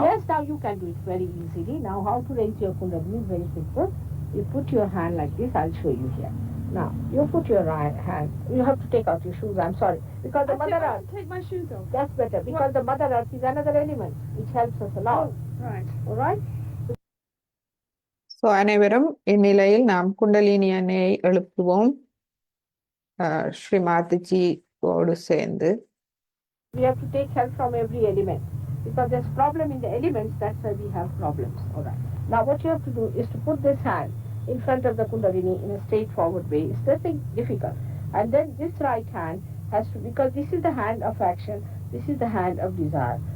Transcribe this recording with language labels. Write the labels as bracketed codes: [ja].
[en] Yes, now you can do it very easily. Now how to raise your kundalini is very simple. You put your hand like this, I'll show you here. Now, you put your right hand, you have to take out your shoes, I'm sorry. Because the Mother Earth, take my shoes off. that's better, because the Mother Earth is another element which helps us a lot. Right. Alright? [ta] So அனைவரும் இந்நிலையில் நாம் குண்டலினி அணையை எழுப்புவோம் ஸ்ரீ மாதாஜியோடு சேர்ந்து. [en] We have to take help from every element. Because there's problem in the elements, that's why we have problems. Alright. Now what you have to do is to put this hand in front of the kundalini in a straightforward way. It's nothing difficult. And then this right hand has to, because this is the hand of action, this is the hand of desire.